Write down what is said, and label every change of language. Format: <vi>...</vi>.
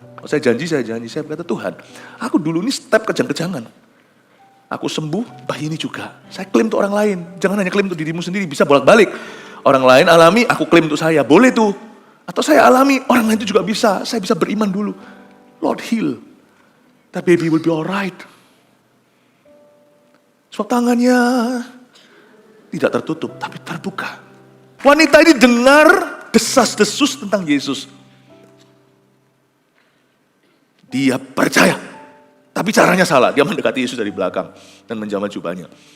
<id>Saya janji, saya berkata, Tuhan, aku dulu ini step kejang-kejangan. Aku sembuh, bayi ini juga. Saya klaim untuk orang lain, jangan hanya klaim untuk dirimu sendiri, bisa bolak-balik. Orang lain alami, aku klaim untuk saya, boleh tuh. Atau saya alami, orang lain itu juga bisa, saya bisa beriman dulu.</id> <en>Lord heal, that baby will be alright.</en> <id>Sebab tangannya tidak tertutup, tapi terbuka. Wanita ini dengar desas-desus tentang Yesus. Dia percaya, tapi caranya salah. Dia mendekati Yesus dari belakang dan menjamah jubahnya.</id>